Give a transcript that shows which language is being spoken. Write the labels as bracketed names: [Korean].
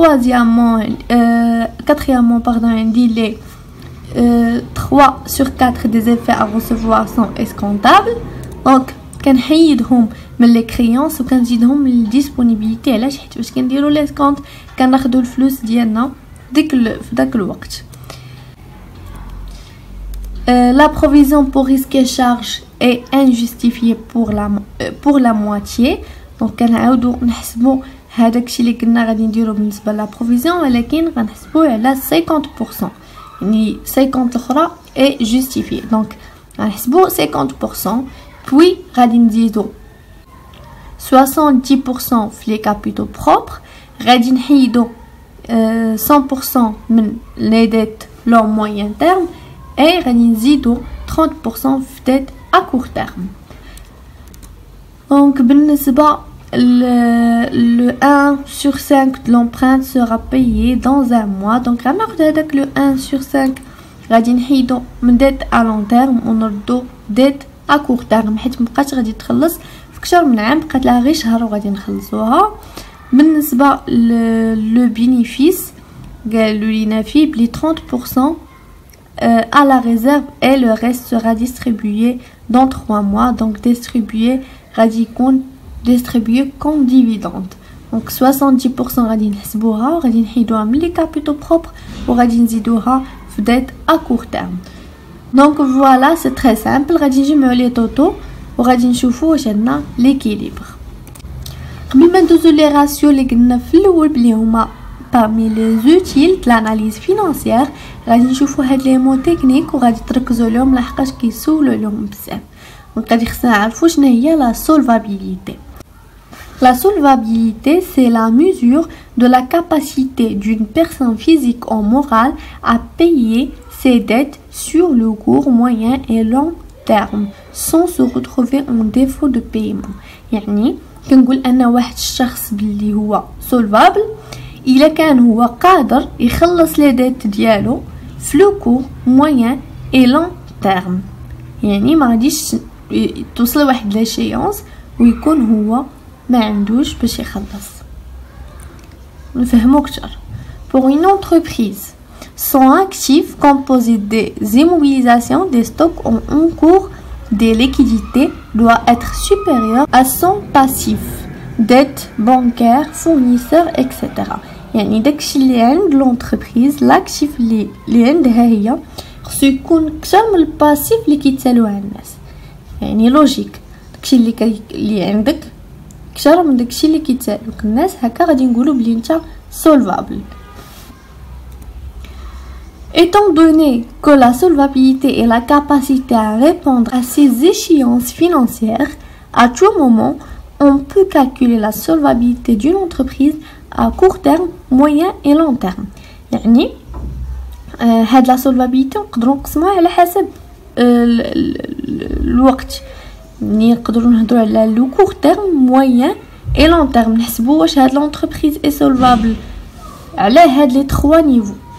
[French] Quatrièmement, on dit les 3 sur 4 des effets à recevoir sont escomptables. [Arabic] Donc كنحيدهم من لي كريونس وكنزيدهم من الديسپونيبيليتي. علاش؟ حيت باش كنديرو لي كونط كناخدو الفلوس ديالنا في داك الوقت. La provision pour risque et charge est injustifiée pour la moitié. Donc كنعاودو نحسبو هذاك الشيء اللي كنا غادي نديرو بالنسبه لا بروفيزيون, ولكن غنحسبوه على 50%. يعني 50 الاخرى اي جوستيفي. دونك غنحسبو 50%. Puis, غادي نزيدو 70% في لي كابيتو بروبر. غادي نحيدو 100% من لي ديت لو موين تيرم et غادي نزيدو 30% في ديت ا كور تيرم. دونك بالنسبه [French] le 1 sur 5 de l'empreinte sera payé dans un mois. [Arabic] Donc غناخد هذاك [French] le 1 sur 5 [Arabic] غادي نحيدو من ديت ا لون تيرم ونردو ديت ا كور تيرم, حيت مبقاتش غادي تخلص في اكثر من عام, بقات لها غير شهر وغادي نخلصوها. بالنسبه لو بينيفيس قالوا لينا فيه بلي [French] 30% à la réserve et le reste sera distribué dans 3 mois. Donc distribué [Arabic] غادي يكون [French] distribué comme dividende. [Arabic] Donc 70% غادي نحسبوها وغادي نحيدوها من لي كابيتو بروبر وغادي نزيدوها في ديت ا كور تيرم. [French] Donc voilà, c'est très simple. [Arabic] غادي نجمعوا لي طوطو وغادي نشوفوا واش عندنا ليكيليبر. قبل ما ندوزو لي راسيو اللي قلنا في الاول بلي هما [French] parmi les utiles de l'analyse financière, [Arabic] غادي نشوفوا هاد لي مو تكنيك وغادي تركزوا لهم لحقاش كيسولوا لهم بزاف. دونك غادي خصنا نعرفوا شنو هي لا solvabilité. [French] La solvabilité, c'est la mesure de la capacité d'une personne physique ou morale à payer ses dettes sur le court, moyen et long terme sans se retrouver en défaut de paiement. [Arabic] يعني كنقول ان واحد الشخص باللي هو solvable الا كان هو قادر يخلص لي ديت ديالو في لو كور, [French] moyen et long terme. [Arabic] يعني ما غاديش توصل واحد لاشيونس ويكون هو ما عندوش باش يخلص. نفهمو اكثر. [French] Pour une entreprise, son actif composé des immobilisations des stocks en cours des liquidités doit être supérieur à son passif, dette bancaire, fournisseur, etc. [Arabic] يعني داكشي اللي عند لونتربريز لاكتيف اللي عندها هي خصو يكون اكثر من الباسيف اللي كيتسالوها الناس. يعني لوجيك داكشي اللي عندك اكثر من داكشي اللي كيتسالوك الناس, هكا غادي نقولوا بلي نتا solvable. [French] Étant donné que la solvabilité est la capacité à répondre à ces échéances financières, à tout moment, on peut calculer la solvabilité d'une entreprise à court terme, moyen et long terme. [Arabic] يعني هاد la solvabilité نقدروا نقسموها على حسب الوقت. نقدروا نهضروا على لو [French] court terme, moyen et long terme. [Arabic] نحسبوا واش هاد [French] l'entreprise est solvable [Arabic] على هاد لي 3 نيفو.